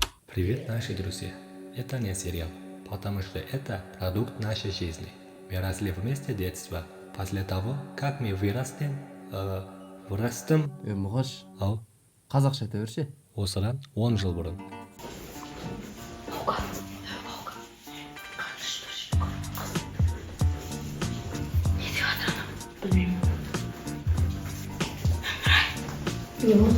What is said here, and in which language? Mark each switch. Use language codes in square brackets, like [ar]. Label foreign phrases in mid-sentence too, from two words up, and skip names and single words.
[ru] Привет, наши друзья! Это не сериал, потому что это продукт нашей жизни. Мы росли вместе детства. После того, как мы вырастем... [kk] Мұғаш, Ау, қазақша айта берші. осыдан 10 жыл бұрын. Не болды?